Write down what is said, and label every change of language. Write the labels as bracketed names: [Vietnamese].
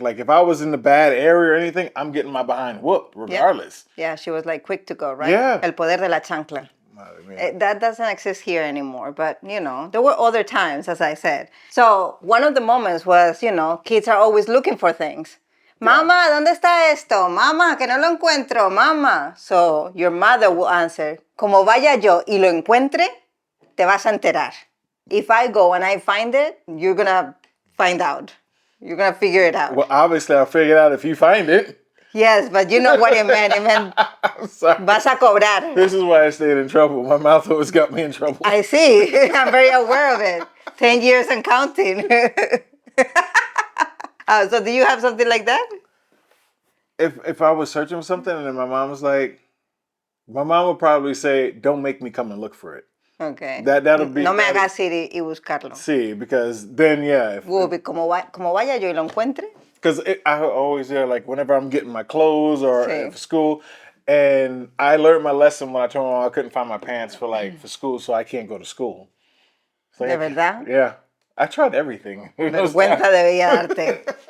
[English] Like if I was in the bad area or anything, I'm getting my behind whooped regardless. Yeah, she was like quick to go, right? Yeah. [Spanish] El poder de la chancla. [English] That doesn't exist here anymore, but you know, there were other times, as I said. So one of the moments was, you know, kids are always looking for things. [Spanish] Mama, ¿dónde está esto? Mama, que no lo encuentro, mama. [English] So your mother will answer, [Spanish] como vaya yo y lo encuentre, te vas a enterar. [English] If I go and I find it, you're gonna find out. You're going to figure it out. Well, obviously, I'll figure it out if you find it. Yes, but you know what it meant. It meant, I'm sorry. [Spanish] Vas a cobrar. [English] This is why I stayed in trouble. My mouth always got me in trouble. I see. I'm very aware of it. 10 years and counting. So do you have something like that? If I was searching for something and then my mom was like, my mom would probably say, don't make me come and look for it. Okay. That'll be. [Spanish] No me hagas ir y buscarlo. [English] Sí, because then yeah. Will be [Spanish] como vaya yo y lo encuentre. [English] Because I always hear like whenever I'm getting my clothes or for school, and I learned my lesson when I told my mom I couldn't find my pants for school, so I can't go to school. So, [Spanish] ¿De verdad? [English] Yeah, I tried everything. [Spanish] Vergüenza debía darte.